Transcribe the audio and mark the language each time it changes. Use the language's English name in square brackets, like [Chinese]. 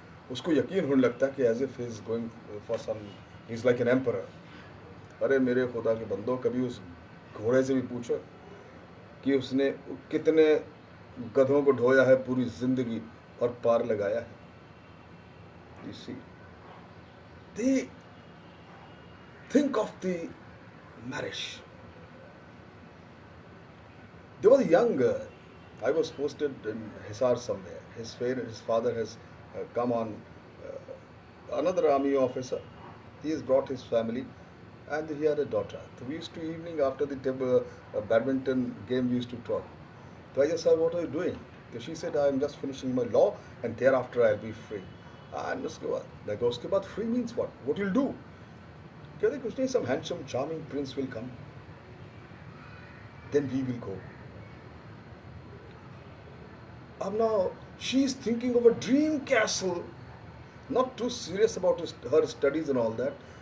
[Hindi] उसको यकीन होने लगता है कि [English] As if is going for some, he is like an emperor. [Hindi] अरे मेरे खुदा के बंदो, कभी उस घोड़े से भी पूछो कि उसने कितने गधों को ढोया है पूरी जिंदगी और पार लगाया है. [English] You see, they think of the marriage. There was a young girl. I was posted in Hisar somewhere. His father has come on another army officer. He has brought his family, and he had a daughter. So we used to evening after the badminton game we used to talk. So I just said, "What are you doing?" So she said, "I am just finishing my law, and thereafter I'll be free." [Hindi] And उसके बाद मैं कहा उसके बाद [English] free means what? What you'll do? [Hindi] कहते कुछ नहीं, [English] some handsome, charming prince will come. Then we will go. Now she's thinking of a dream castle, not too serious about her studies and all that.